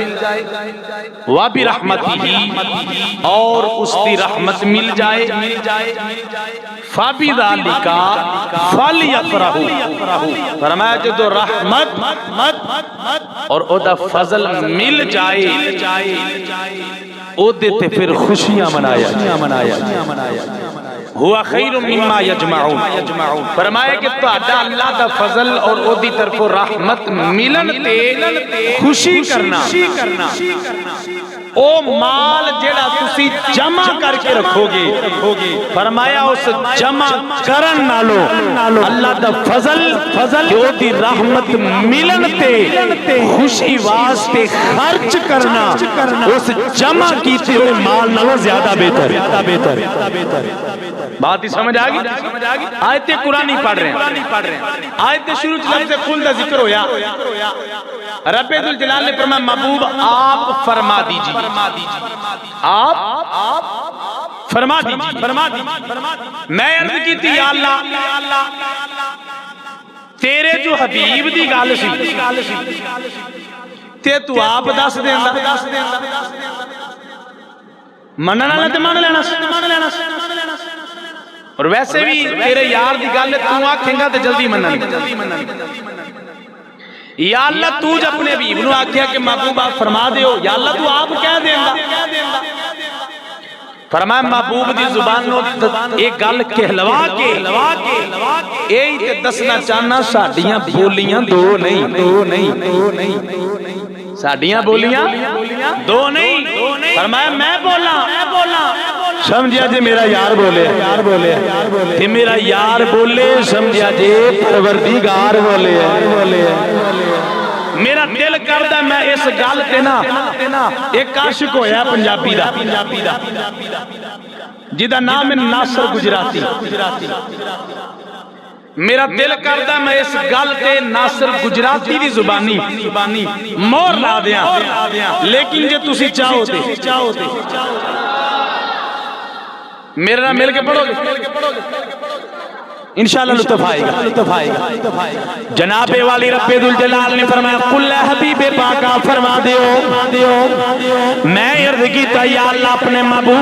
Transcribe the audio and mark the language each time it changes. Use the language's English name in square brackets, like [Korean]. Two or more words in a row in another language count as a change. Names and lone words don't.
[Punjabi] وَبِرَحْمَتِهِ اور اس دی رحمت مل جائے [Arabic] فَبِذَلِكَ فَلْيَفْرَحُوا [Punjabi] فرمایا جدو رحمت اور او دا فضل مل جائے او دیتے پھر خوشیاں منایا ہوا [Arabic] خیر مما یجمعون [Punjabi] فرمایا کہ تو اللہ دا فضل اور او دی طرف رحمت ملن تے خوشی کرنا او مال جیڑا تسی جمع کر کے رکھو گے فرمایا اس جمع کرن نالو اللہ دا فضل کہ او دی رحمت ملن تے خوشی واسطے خرچ کرنا اس جمع کیتے ہوئے مال نالو زیادہ بہتر. بات ہی سمجھ آگی [Urdu] آیتیں قرآنی پڑھ رہے ہیں [Punjabi] آیتیں شروع لفظ قل دا ذکر ہویا رب الجلال نے فرمایا [Urdu] محبوب آپ فرما دیجئے آپ فرما دیجئے [Punjabi] میں عرض کی تھی یا اللہ تیرے جو حبیب دی گال سی تے تو آپ دس دیندہ مننا نہ تے مان لینا اور ویسے بھی تیرے یار دی گل تو آکھیں گا تے جلدی مننا یا اللہ تو جب اپنے حبیب نو آکھیا کہ محبوب آپ فرما دیو یا اللہ تو آپ کہہ دیندہ فرمایا محبوب دی زبان نو ایک گل کہلوا کے اے تے دسنا چاہنا ساڈیاں بولیاں دو نہیں ساڈیاں بولیاں دو نہیں فرمایا میں بولا سمجھیا جے میرا یار بولے کہ میرا یار بولے سمجھیا جے پروردگار بولے میرا دل کردہ میں اس گل تے نا ایک عاشق ہویا پنجابی دا جیدہ نام ہے ناصر گجراتی میرا دل کردہ میں اس گل تے ناصر گجراتی دی زبانی مور لا دیا لیکن جے تسی چاہو تے میرے نام مل کے پڑھو گے انشاءاللہ لطف آئے گا جناب والی رب الجلال نے فرمایا قل اے حبیب پاکا فرما دیو میں عرض کیتا یا اللہ اپنے محبوب